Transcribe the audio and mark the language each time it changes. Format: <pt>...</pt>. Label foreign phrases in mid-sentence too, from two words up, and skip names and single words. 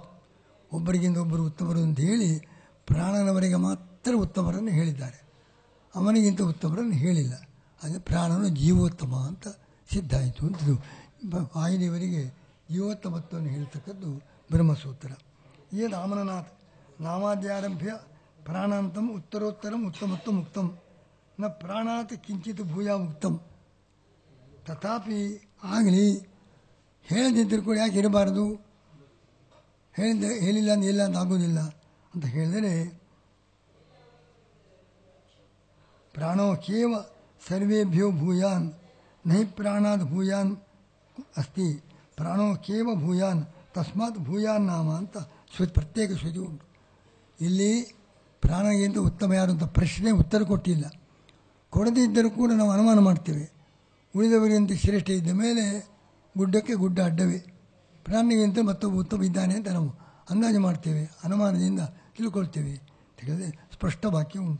<kn>ಒಬ್ಬರಿಗಿಂತ ಒಬ್ಬರು ಉತ್ತಮರು ಅಂತ ಹೇಳಿ ಪ್ರಾಣನವರೆಗೆ ಮಾತ್ರ ಉತ್ತಮರನ್ನು ಹೇಳಿದ್ದಾರೆ, ಅವನಿಗಿಂತ ಉತ್ತಮರನ್ನು ಹೇಳಿಲ್ಲ. ಅಂದರೆ ಪ್ರಾಣನು ಜೀವೋತ್ತಮ ಅಂತ ಸಿದ್ಧ ಆಯಿತು ಅಂತಿದ್ದು. ವಾಯುದೇವರಿಗೆ ಜೀವೋತ್ತಮತ್ವವನ್ನು ಹೇಳ್ತಕ್ಕದ್ದು ಬ್ರಹ್ಮಸೂತ್ರ.</kn> <sa>ಏನು ಆಮನನಾಥ್ ನಾಮಾದ್ಯಾರಂಭ್ಯ ಪ್ರಾಣಾಂತಂ ಉತ್ತರೋತ್ತರಂ ಉತ್ತಮತ್ವ ಮುಕ್ತಂ ನ ಪ್ರಾಣಾತ್ ಕಿಂಚಿತ್ ಭೂಯಾ ಮುಕ್ತಂ.</sa> <kn>ತಥಾಪಿ ಆಗಲಿ ಹೇಳದಿದ್ದರೂ ಕೂಡ ಯಾಕೆ ಇರಬಾರದು? ಹೇಳಿಲ್ಲ ಅಂತ ಇಲ್ಲ ಅಂತ ಆಗೋದಿಲ್ಲ ಅಂತ ಹೇಳಿದರೆ,</kn> <sa>ಪ್ರಾಣೋ ಕೇವ ಸರ್ವೇಭ್ಯೋ ಭೂಯಾನ್ ನಹಿ ಪ್ರಾಣಾದ್ ಭೂಯಾನ್ ಅಸ್ತಿ, ಪ್ರಾಣೋ ಕೇವ ಭೂಯಾನ್ ತಸ್ಮಾತ್ ಭೂಯಾನ್ ನಾಮ</sa> <kn>ಅಂತ ಪ್ರತ್ಯೇಕ ಶ್ರುತಿ ಉಂಟು. ಇಲ್ಲಿ ಪ್ರಾಣಗಿಂತ ಉತ್ತಮ ಯಾರು ಅಂತ ಪ್ರಶ್ನೆ ಉತ್ತರ ಕೊಟ್ಟಿಲ್ಲ. ಕೊಡದೇ ಇದ್ದರೂ ಕೂಡ ನಾವು ಅನುಮಾನ ಮಾಡ್ತೇವೆ. ಉಳಿದವರಿಗಿಂತ ಶ್ರೇಷ್ಠ ಇದ್ದ ಮೇಲೆ ಗುಡ್ಡಕ್ಕೆ ಗುಡ್ಡ ಅಡ್ಡವೇ. ಪ್ರಾಣಿಗಿಂತ ಮತ್ತೊಬ್ಬ ಉತ್ತಮ ಇದ್ದಾನೆ ಅಂತ ನಾವು ಅಂದಾಜು ಮಾಡ್ತೇವೆ, ಅನುಮಾನದಿಂದ ತಿಳ್ಕೊಳ್ತೇವೆ ಅಂತ ಹೇಳಿದ್ರೆ ಸ್ಪಷ್ಟ ವಾಕ್ಯ ಉಂಟು.</kn>